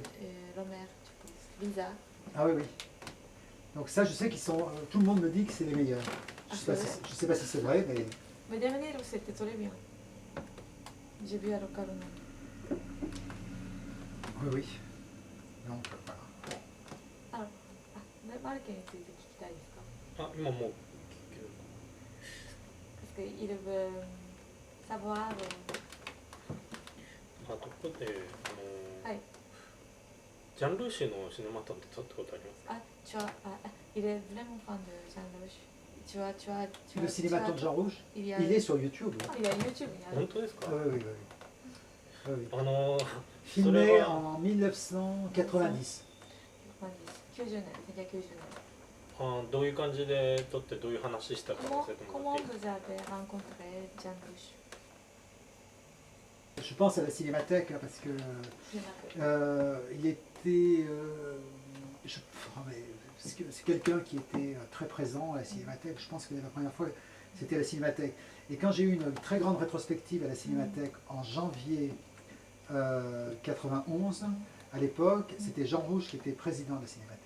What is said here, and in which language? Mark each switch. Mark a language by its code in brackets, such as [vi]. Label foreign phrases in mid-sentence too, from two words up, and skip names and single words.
[fr] Romer, je pense. Lisa. Ah oui, oui. Donc ça, je sais qu'ils sont... tout le monde me dit que c'est les meilleurs. Je Ah, ne sais pas si c'est vrai, mais... Mais dernier, c'était très bien. J'ai vu à Locarno. Oui, oui. Donc, voilà. [ja] マルケについて聞きたいですか？あ、今もう [fr] Parce qu'il veut savoir. [ja] あとここではい。ジャンルーシーのシネマトンって撮ったことありますか？ [fr] Il est vraiment fan de Jean Roche. Le cinématon de Jean Rouge, il est sur YouTube. Ah, il y a YouTube. [ja] 本当ですか？ [fr] Oui, oui, oui. Oui. [ja] そ [fr] Filmé [ja] れは [fr] en 1990. [ja] 1990年。どういう感じで撮ってどういう話したか教えてもら [fr] Comment [ja] っていいですか？ [fr] vous avez rencontré Jean Roche? Je pense à la cinémathèque, hein, parce que il était... c'est quelqu'un qui était très présent à la cinémathèque. Je pense que la première fois, c'était à la cinémathèque. Et quand j'ai eu une très grande rétrospective à la cinémathèque en janvier 91, à l'époque, c'était Jean Rouge qui était président de la cinémathèque.